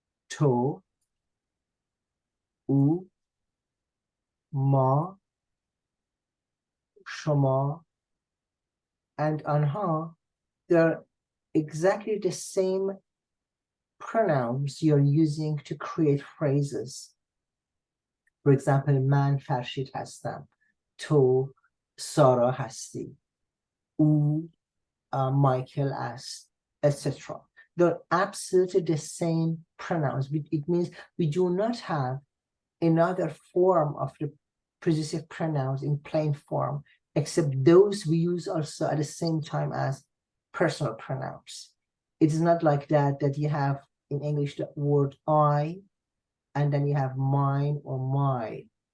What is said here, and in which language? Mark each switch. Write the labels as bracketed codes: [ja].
[en] to, او, ما, شما, and آنها, they're exactly the same pronouns you're using to create phrases. For example, [fa] من فرشید هستم، تو سارا هستی، او مایکل است, [en] etc. They're absolutely the same pronouns. It means we do not have another form of the possessive pronouns in plain form, except those we use also at the same time as personal pronouns. It is not like that you have in English the word I, and then you have mine or my.